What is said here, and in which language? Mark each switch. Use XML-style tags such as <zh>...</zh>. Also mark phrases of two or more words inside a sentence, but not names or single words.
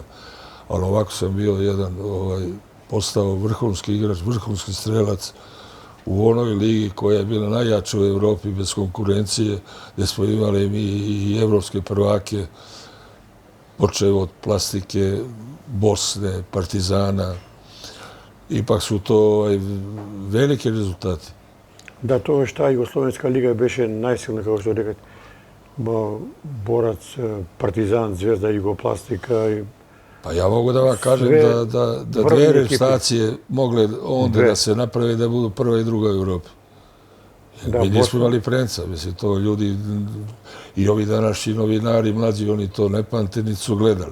<sr>Ali ovako sam bio jedan, postao vrhunski igrač, vrhunski strelac u onoj ligi koja je bila najjača u Evropi bez konkurencije, gdje smo imali mi i evropske prvake, počeo od Plastike, Bosne, Partizana. Ipak su to veliki rezultati.</sr> <mk>Да, тогаш таа Југословенска лига беше најсилна, како што рекат, Borac, Partizan, Zvezda, Jugoplastика.</mk> <sr>Pa ja mogu da vam kažem da dve reprezentacije mogle onda da se naprave da budu prva i druga u Evropi. Mi nismo imali Prenca, mislim, to ljudi i ovi današnji novinari, mlađi, oni to ne pamte, niti su gledali.</sr>